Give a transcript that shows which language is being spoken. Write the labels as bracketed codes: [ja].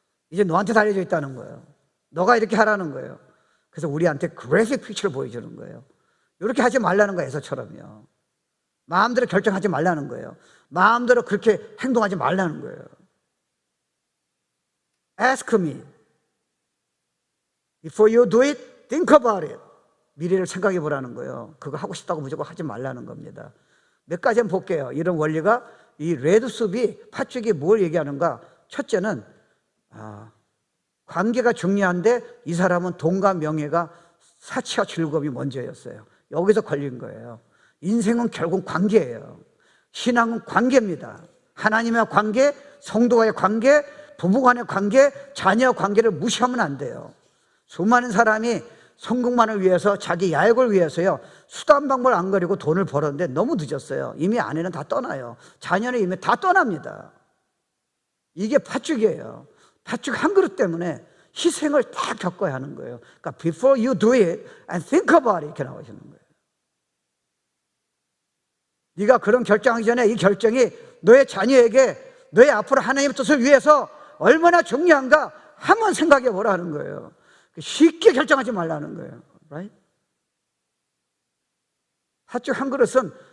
[ko] 이제 너한테 달려져 있다는 거예요. 너가 이렇게 하라는 거예요. 그래서 우리한테 그래픽 피처를 보여주는 거예요. 이렇게 하지 말라는 거예요. 에서처럼요. 마음대로 결정하지 말라는 거예요. 마음대로 그렇게 행동하지 말라는 거예요. [en] Ask me. Before you do it, think about it. [ko] 미래를 생각해 보라는 거예요. 그거 하고 싶다고 무조건 하지 말라는 겁니다. 몇 가지 한번 볼게요. 이런 원리가, 이 레드숲이 팥죽이 뭘 얘기하는가? 첫째는 관계가 중요한데 이 사람은 돈과 명예가, 사치와 즐거움이 먼저였어요. 여기서 걸린 거예요. 인생은 결국 관계예요. 신앙은 관계입니다. 하나님의 관계, 성도와의 관계, 부부간의 관계, 자녀 관계를 무시하면 안 돼요. 수많은 사람이 성공만을 위해서, 자기 야욕을 위해서요, 수단 방법을 안 가리고 돈을 벌었는데 너무 늦었어요. 이미 아내는 다 떠나요. 자녀는 이미 다 떠납니다. 이게 팥죽이에요. 팥죽 한 그릇 때문에 희생을 다 겪어야 하는 거예요. 그러니까 [en] before you do it and think about it, [ko] 이렇게 나오시는 거예요. 네가 그런 결정하기 전에 이 결정이 너의 자녀에게 너의 앞으로 하나님의 뜻을 위해서 얼마나 중요한가 한번 생각해 보라는 거예요. 쉽게 결정하지 말라는 거예요. [en] Right? [ko] 팥죽 한 그릇은